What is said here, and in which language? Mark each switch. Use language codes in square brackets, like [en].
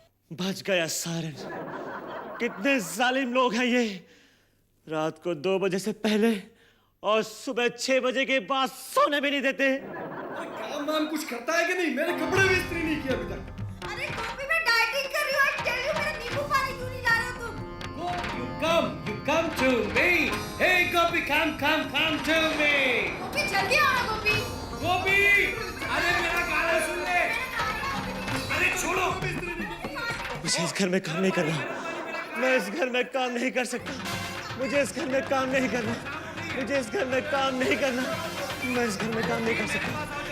[hi] बच गया सारन। कितने जालिम लोग हैं ये, रात को 2 बजे से पहले और सुबह 6 बजे के बाद सोने भी नहीं देते। काम वाम कुछ करता है कि नहीं? मेरे कपड़े भी इस्त्री नहीं किए अभी तक। अरे गोपी मैं डाइटिंग कर रही हूँ। [en] I tell you [hi] मेरा नींबू पानी क्यों नहीं ला रहे हो तुम? [en] You come to me. Hey Gopi, come to me. [hi] गोपी जल्दी आओ ना गोपी। गोपी, अरे मेरा गाना सुन ले। अरे छोड़ो, मुझे इस घर में काम नहीं करना। मैं इस घर में काम नहीं कर सकता। मुझे इस घर में काम नहीं करना। मुझे इस घर में काम नहीं करना। मैं इस घर में काम नहीं कर सकता।